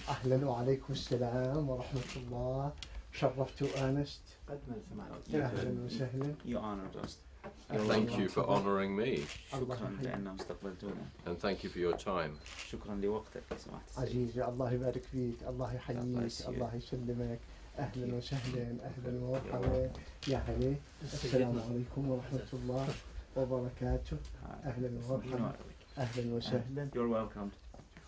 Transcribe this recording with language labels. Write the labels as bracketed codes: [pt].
[ar] أهلا وعليكم السلام ورحمة الله. شرفت وآنست. يا أهلا وسهلا. [en] You honored us. Thank you for honoring me. [ar] شكرا لأنه استقبلتونا. [en] And thank you for your time. [ar] شكرا لوقتك يا سماحة السيد. عزيزي الله يبارك فيك، الله يحييك، الله يسلمك. أهلا وسهلا، أهلا ومرحبا. يا هلا. السلام عليكم ورحمة الله وبركاته. أهلا ومرحبا. أهلا وسهلا. [en] You're welcome.